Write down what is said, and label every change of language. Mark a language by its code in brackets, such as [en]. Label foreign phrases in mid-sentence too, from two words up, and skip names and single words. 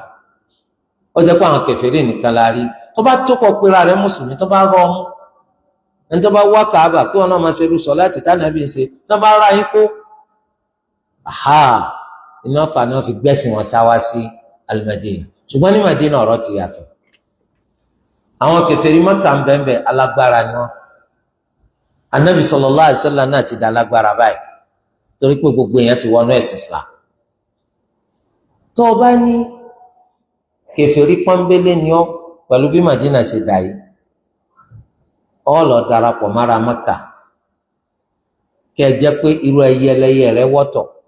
[yo] Ó jẹ́ pé àwọn kèfèrí nìkan la rí. Tó bá tó kọ pera rẹ̀ mùsùlùmí, tó bá rọ ọmú ẹni tó bá wá Káàbà kí wọn náà máa ṣe irú sọ láti tánàbí ṣe, tó bá ra yín kó iná fà náà fi gbẹ́sìn wọn sá wá sí Al-Madina. Ṣùgbọ́n ní Madina ọ̀rọ̀ ti yàtọ̀. Àwọn kèfèrí Mẹ́kà ń bẹ́ẹ̀ alágbára ni wọn. Ànábì [ar] صلى الله عليه وسلم [yo] náà ti dá lágbára báyìí torí pé gbogbo èèyàn ti wọnú ẹ̀sìn Islam. Tó o bá ní kèfèrí pọ́nbélé ni ọ́ pẹ̀lú bí Madina ṣe dà yìí, ó lọ darapọ̀ mára Mẹ́kà kí ẹ jẹ́ pé irú ẹyẹlẹyẹ rẹ wọ́tọ̀.